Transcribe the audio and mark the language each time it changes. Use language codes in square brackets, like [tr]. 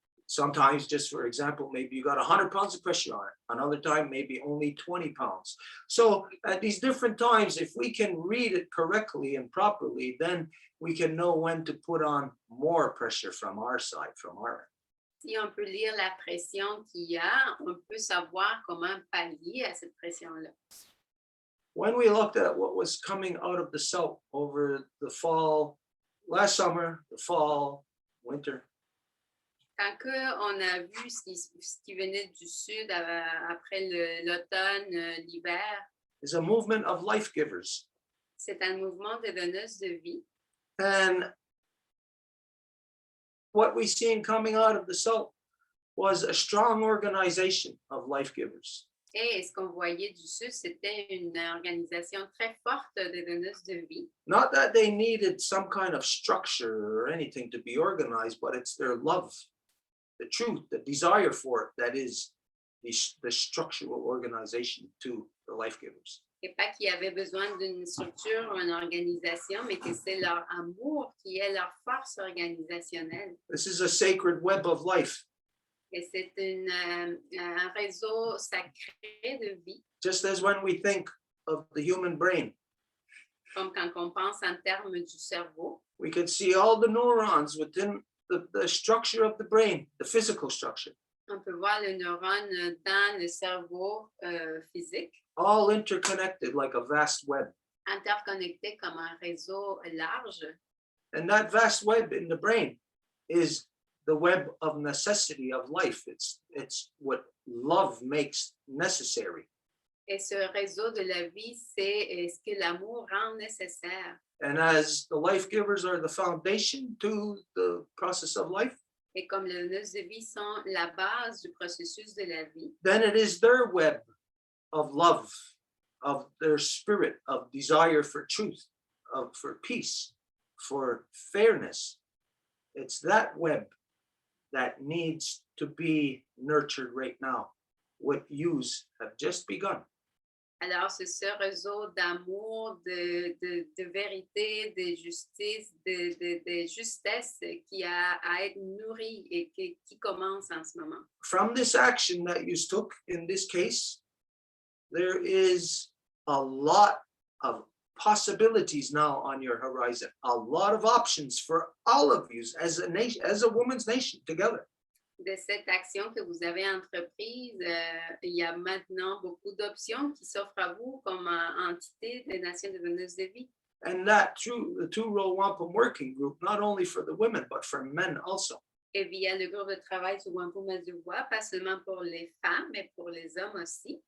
[en] Sometimes, just for example, maybe you got 100 pounds of pressure on it. Another time, maybe only 20 pounds. So at these different times, if we can read it correctly and properly, then we can know when to put on more pressure from our side, from our end. [fr] Si on peut lire la pression qu'il y a, on peut savoir comment pallier à cette pression-là. [en] When we looked at what was coming out of the south over the fall, last summer, the fall, winter, [fr] Quand on a vu ce qui venait du sud après l'automne, l'hiver, [en] is a movement of life givers. [fr] c'est un mouvement de donneuses de vie. [en] And what we seen coming out of the south was a strong organization of life givers. [fr] Et ce qu'on voyait du sud, c'était une organisation très forte de donneuses de vie. [en] Not that they needed some kind of structure or anything to be organized, but it's their love, the truth, the desire for it that is the structural organization to the life givers. [fr] Et pas qu'il y avait besoin d'une structure ou une organisation, mais que c'est leur amour qui est leur force organisationnelle. [en] This is a sacred web of life. [fr] Et c'est un réseau sacré de vie, [en] Just as when we think of the human brain, [fr] comme quand on pense en termes du cerveau. [en] we can see all the neurons within the structure of the brain, the physical structure, [fr] On peut voir le neurone dans le cerveau physique, [en] all interconnected like a vast web. [fr] interconnecté comme un réseau large. [en] And that vast web in the brain is the web of necessity of life. It's what love makes necessary. [fr] Et ce réseau de la vie, c'est ce que l'amour rend nécessaire. [en] And as the life givers are the foundation to the process of life, [fr] Et comme les donneuses de vie sont la base du processus de la vie, [en] then it is their web of love, of their spirit, of desire for truth, for peace, for fairness. It's that web that needs to be nurtured right now. What yous have just begun. [fr] alors c'est ce réseau d'amour, de vérité, de justice, de justesse qui a à être nourri et qui commence en ce moment. [en] From this action that you took in this case, there is a lot of possibilities now on your horizon, a lot of options for all of you as a nation, as a woman's nation together. [fr] De cette action que vous avez entreprise, il y a maintenant beaucoup d'options qui s'offrent à vous comme entité des Nations de donneuses de vie. [en] And that through the two-role wampum working group, not only for the women, but for men also. [fr] Et via le groupe de travail sur Wampum et Deux, Voies, pas seulement pour les femmes, mais pour les hommes aussi.